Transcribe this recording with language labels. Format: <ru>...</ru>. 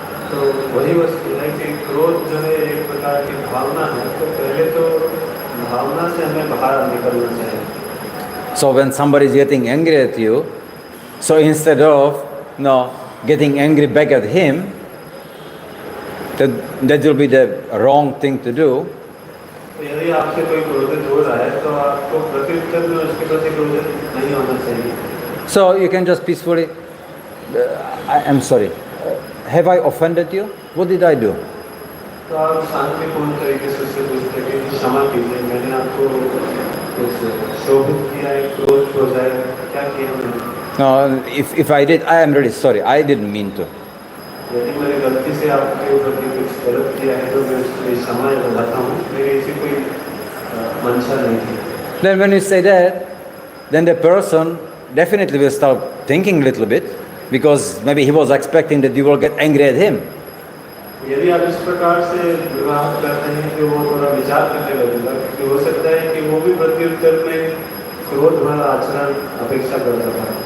<hi>तो वही वस्तु है कि क्रोध जो है एक प्रकार की भावना है, तो पहले तो भावना से हमें बाहर निकलना चाहिए.</hi> <en>So when somebody is getting angry at you, so instead of getting angry back at him, that will be the wrong thing to do.</en> <hi>यदि आपसे कोई क्रोधित हो रहा है तो आपको प्रत्युत्तर में उसके प्रति क्रोधित नहीं होना चाहिए.</hi> <en>So you can just peacefully, I'm sorry, have I offended you? What did I do?</en> <hi>तो आप शांतिपूर्ण तरीके से उससे पूछते हैं कि क्षमा कीजिए, मैंने आपको कुछ शोभित किया है, क्रोध हो जाए, क्या किया मैंने?</hi> <en>No, if I did, I am really sorry. I didn't mean to.</en> <hi>यदि मैंने गलती से आपके ऊपर कुछ गलत किया है तो मैं उसके लिए क्षमा चाहता हूँ. मेरी ऐसी कोई मंशा नहीं थी.</hi> <en>Then when you say that, then the person definitely will start thinking a little bit, because maybe he was expecting that you will get angry at him.</en> <hi>यदि आप इस प्रकार से विवाह करते हैं कि वो थोड़ा विचार करने लगेगा, क्योंकि हो सकता है कि वो भी प्रत्युत्तर में क्रोध भरा आचरण अपेक्षा करता था.</hi>